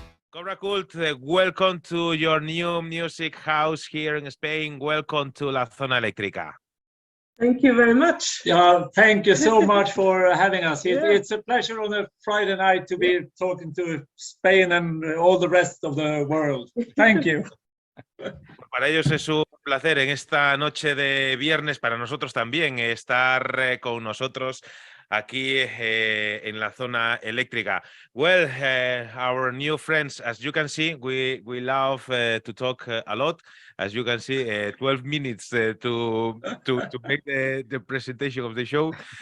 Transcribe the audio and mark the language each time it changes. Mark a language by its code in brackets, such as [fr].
[en] Cobra Cult, welcome to your new music house here in Spain. Welcome to La Zona Eléctrica. Thank you very much. Yeah, thank you so much for having us. Yeah. It's a pleasure on a Friday night to be talking to Spain and all the rest of the world. Thank you. [es] Para ellos es un placer en esta noche de viernes, para nosotros también, estar con nosotros aquí en la zona eléctrica. [en] Well, our new friends, as you can see, we love to talk a lot. As you can see, 12 minutes to make the presentation of the show.